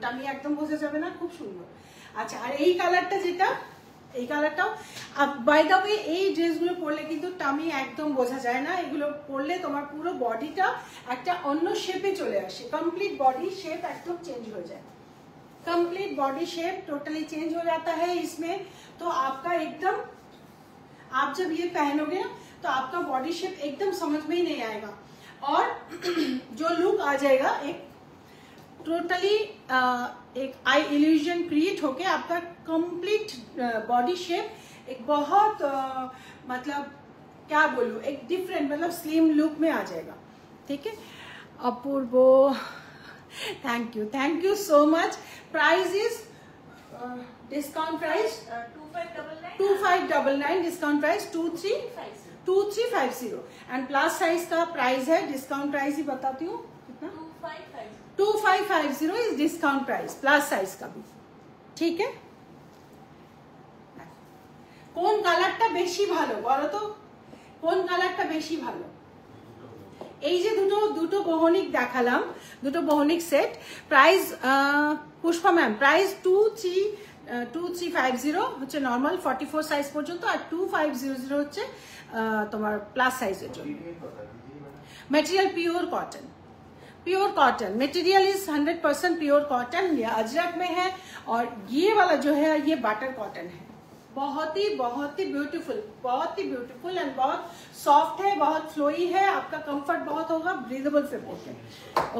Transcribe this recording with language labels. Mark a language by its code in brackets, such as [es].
[bn] Tummy একদম বোঝা যাবে না, খুব সুন্দর। আচ্ছা, আর এই কালারটা যেটা, এই কালারটাও বাই দ্য ওয়ে, এই ড্রেসগুলো পরলে কিন্তু টামি একদম বোঝা যায় না। এগুলো পরলে তোমার পুরো বডিটা একটা অন্য শেপে চলে আসে, কমপ্লিট বডি শেপ [hi] एकदम चेंज हो जाए, complete body shape totally change हो जाता है इसमें। तो आपका एकदम, आप जब ये पहनोगे ना तो आपका बॉडी शेप एकदम समझ में ही नहीं आएगा, और जो लुक आ जाएगा एक टोटली एक आई इल्यूजन क्रिएट होके आपका कंप्लीट बॉडी शेप एक बहुत मतलब क्या बोलूं, एक डिफरेंट मतलब स्लिम लुक में आ जाएगा। ठीक है, अपूर्व, thank you so much. Price is discount price 2599, discount price 2350 and plus size का प्राइस है, डिस्काउंट प्राइस ही बताती हूँ कितना, 2550 is discount price, plus size का भी। ठीक है, [bn] কোন কালারটা বেশি ভালো বলো তো, কোন কালারটা বেশি ভালো? এই যে দুটো বহনিক দেখালাম, দুটো বহনিক set, price Pushpa ma'am price 2350 হচ্ছে নর্মাল 44 সাইজ পর্যন্ত, আর 2500 হচ্ছে তোমার প্লাস সাইজের জন্য। [hi] Material pure cotton, pure cotton material is 100% pure cotton, ये अजरक में है, और ये वाला जो है ये बटर कॉटन है। बहुत ही ब्यूटीफुल, बहुत ही ब्यूटीफुल एंड बहुत सॉफ्ट है, बहुत फ्लोई है, आपका कंफर्ट बहुत होगा, ब्रीदेबल फैब्रिक है।